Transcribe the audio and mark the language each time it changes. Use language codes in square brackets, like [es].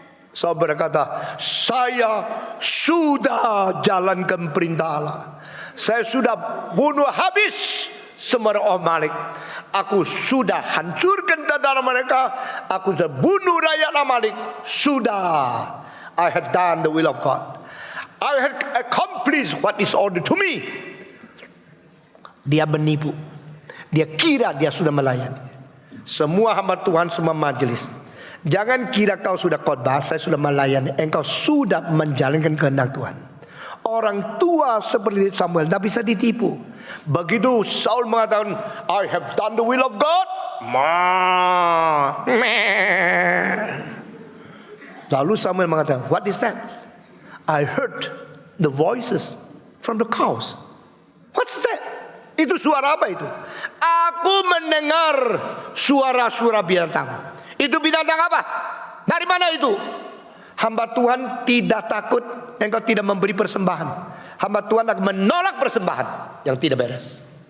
[id] Saul berkata, saya sudah jalankan perintah Allah. Saya sudah bunuh habis semua orang Amalek. Aku sudah hancurkan tentara mereka. Aku sudah bunuh rakyat Amalek. Sudah. [en] I have done the will of God. I have accomplished what is ordered to me. [id] Dia menipu. Dia kira dia sudah melayani. Semua hamba Tuhan, semua majelis, jangan kira kau sudah khotbah, saya sudah melayani. Engkau sudah menjalankan kehendak Tuhan. Orang tua seperti Samuel tidak bisa ditipu. Begitu Saul mengatakan, [en] I have done the will of God. [id] Lalu Samuel mengatakan, [en] what is that? I heard the voices from the cows. What's that? [id] Itu suara apa itu? Aku mendengar suara-suara binatang. Itu binatang apa? Dari mana itu? Hamba Tuhan tidak takut engkau tidak memberi persembahan. Hamba Tuhan akan menolak persembahan yang tidak beres.